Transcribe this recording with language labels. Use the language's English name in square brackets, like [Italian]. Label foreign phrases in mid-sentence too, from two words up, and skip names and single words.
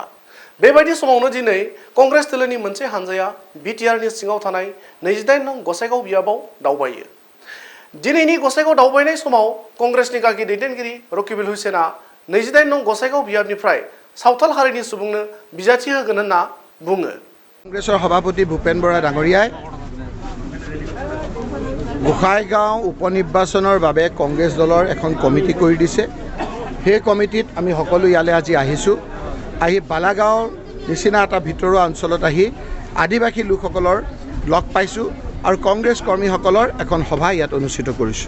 [Bodo] बेबायदि समावनो दिनै कंग्रेस दोलोनि मोनसे हानजाया बिटिआरनि सिङाव थानाय 28 नं गसाइगाव बियाबाव दावबायो। दिनैनि गसाइगाव दावबायनाय समाव कंग्रेसनि गागि दैदेनगिरि रकिबुल हुसैना 28 नं गसाइगाव बियाबनिफ्राय सावथाल हारिनि सुबुंनो बिजाथि होगोन होनना बुङो। [Assamese] কংগ্ৰেছৰ সভাপতি ভূপেন বৰা ডাঙৰীয়াই গোসাইগাঁও উপনিৰ্বাচনৰ বাবে কংগ্ৰেছ দলৰ এখন কমিটি কৰি দিছে। সেই কমিটিত আমি সকলো ইয়ালৈ আজি আহিছোঁ। আহি বালাগাঁৱৰ নিচিনা এটা ভিতৰুৱা অঞ্চলত আহি আদিবাসী লোকসকলৰ লগ পাইছোঁ আৰু কংগ্ৰেছ কৰ্মীসকলৰ এখন সভা ইয়াত অনুষ্ঠিত কৰিছোঁ।